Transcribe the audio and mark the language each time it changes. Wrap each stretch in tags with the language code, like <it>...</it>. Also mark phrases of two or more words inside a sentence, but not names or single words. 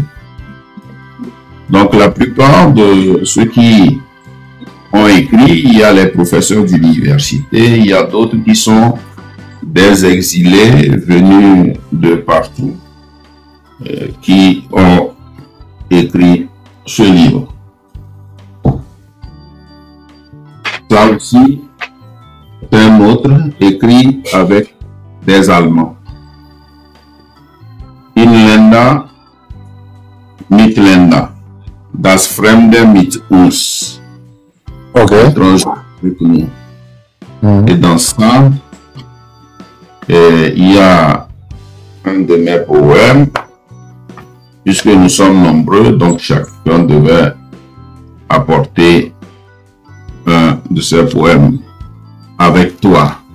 <fr>Donc la plupart de ceux qui ont écrit, il y a les professeurs d'université, il y a d'autres qui sont des exilés venus de partout qui ont écrit ce livre. Ça aussi, c'est un autre écrit avec des Allemands.</fr> <de>Inländer, Mitländer, das Fremde mit uns.</de> <fr>Ok. Et dans ça, il y a un de mes poèmes, puisque nous sommes nombreux, donc chacun devait apporter un de ces poèmes avec toi.</fr>